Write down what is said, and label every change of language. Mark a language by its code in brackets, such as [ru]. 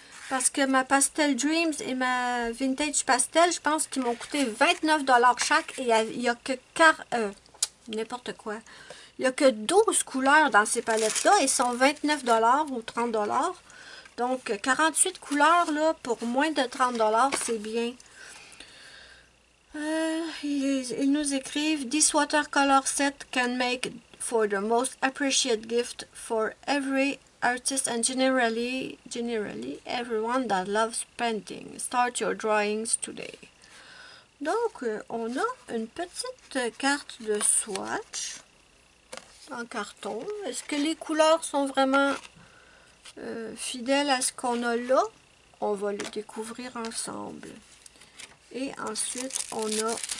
[fr] Parce que ma Pastel Dreams et ma Vintage Pastel, je pense qu'ils m'ont coûté 29$ chaque. Et il n'y a que n'importe quoi. Il n'y a que 12 couleurs dans ces palettes-là. Et sont 29$ ou 30$. Donc, 48 couleurs, là, pour moins de 30$, c'est bien. Ils nous écrivent: [en] This watercolor set can make for the most appreciated gift for every artist and generally everyone that loves painting. Start your drawings today. [fr] Donc, on a une petite carte de swatch en carton. Est-ce que les couleurs sont vraiment fidèles à ce qu'on a là? On va le découvrir ensemble. Et ensuite, on a...